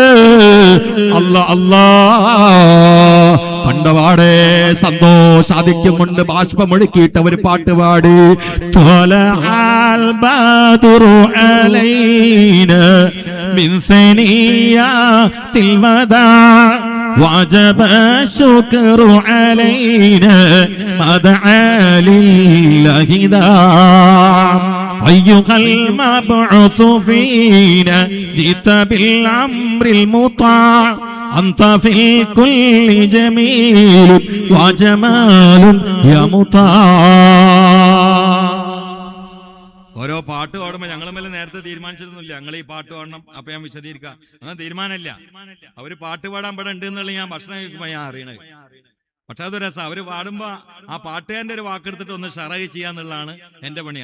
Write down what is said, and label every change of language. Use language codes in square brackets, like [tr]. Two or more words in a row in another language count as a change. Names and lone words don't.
[ml] അല്ലാ അല്ലാ കണ്ടപാടെ സന്തോഷാധിക്യം കൊണ്ട് ബാഷ്പമൊഴുക്കിയിട്ട് അവർ പാട്ടുപാടി, [ar] طلع البدر علينا من ثنيات الوداع وجب الشكر علينا ما دعا لله داع أيها المبعوث فينا جئت بالأمر المطاع أنت في الكل جميل وجمال يا مطاع. [ml] ഓരോ പാട്ട് പാടുമ്പോൾ ഞങ്ങൾ മേലെ നേരത്തെ തീരുമാനിച്ചിരുന്നില്ല ഞങ്ങൾ ഈ പാട്ട് പാടണം. അപ്പൊ ഞാൻ വിശദീകരിക്കാം. അങ്ങനെ തീരുമാനമില്ല. അവര് പാട്ട് പാടാൻ ഇവിടെ ഉണ്ട് എന്നുള്ള ഞാൻ ഭക്ഷണം കഴിക്കുമ്പോൾ ഞാൻ അറിയണത്. പക്ഷെ അത് രസം. അവര് പാടുമ്പോ ആ പാട്ടുകാരന്റെ ഒരു വാക്കെടുത്തിട്ട് ഒന്ന് ഷറഹ് ചെയ്യാന്നുള്ളതാണ് എന്റെ പണി.